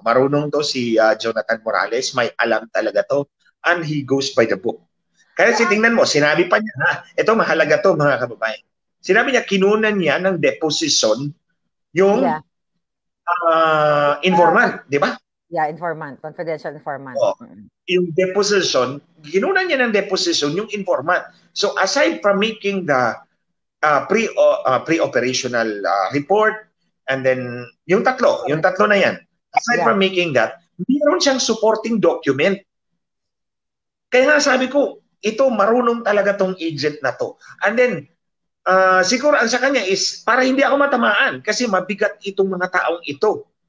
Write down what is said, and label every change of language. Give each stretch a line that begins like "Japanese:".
Filipino: Marunong to si Jonathan Morales, may alam talaga to,
English: and he goes by the book.
Filipino: Kaya tingnan mo, sinabi pa niya, ito mahalaga to, mga kababayan. Sinabi niya, kinunan niya ng deposition yung informant, di ba?
English: Yeah, informant, confidential informant.
Filipino: Yung deposition, kinunan niya ng deposition yung informant.
English: So aside from making the pre-operational report, and then
Filipino: yung tatlo na yan,
English: aside from making that,
Filipino: mayroon siyang
English: supporting document.
Filipino: Kaya nga sabi ko, ito marunong talaga tong agent na to.
English: And then,
Filipino: siguro ang sa kanya is para hindi ako matamaan kasi mabigat itong mga taong ito.